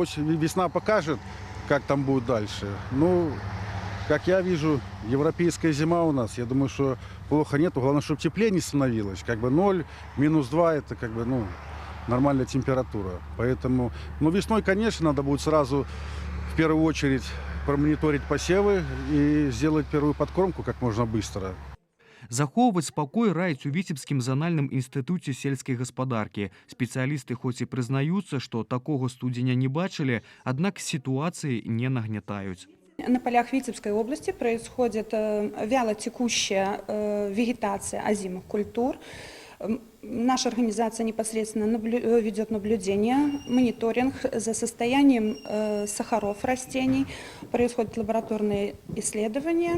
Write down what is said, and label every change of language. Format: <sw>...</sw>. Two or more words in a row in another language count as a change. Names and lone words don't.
<ru>Весна покажет, как там будет дальше. Ну, как я вижу, европейская зима у нас, я думаю, что плохо нету. Главное, чтобы теплее не становилось. 0, -2 это нормальная температура. Поэтому, весной, конечно, надо будет сразу в первую очередь промониторить посевы и сделать первую подкормку как можно быстро.</ru> <be>Захоўваць спакой раяць у Віцебскім занальным інстытуце сельскай гаспадаркі. Спецыялісты хоць і прызнаюцца, што такога студзеня не бачылі, аднак сітуацыі не нагнятаюць.</be> <ru>На полях Витебской области происходит вялотекущая вегетация озимых культур. Наша организация непосредственно ведет наблюдение, мониторинг за состоянием сахаров растений, происходят лабораторные исследования.</ru>